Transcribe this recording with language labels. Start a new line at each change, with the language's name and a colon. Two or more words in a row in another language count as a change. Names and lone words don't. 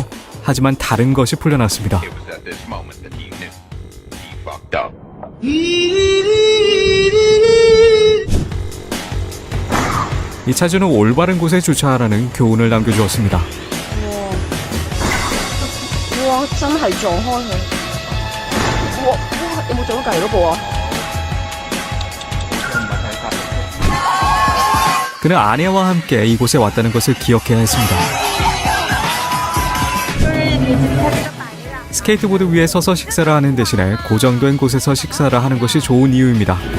Korean: 하지만 다른 것이 풀려났습니다. 이 차주는 올바른 곳에 주차하라는 교훈을 남겨주었습니다. 와,
Cantonese: 真係撞開佢。哇，有冇撞到隔離嗰部啊？
Korean: 그는 아내와 함께 이곳에 왔다는 것을 기억해야 했습니다. 스케이트보드 위에 서서 식사를 하는 대신에 고정된 곳에서 식사를 하는 것이 좋은 이유입니다.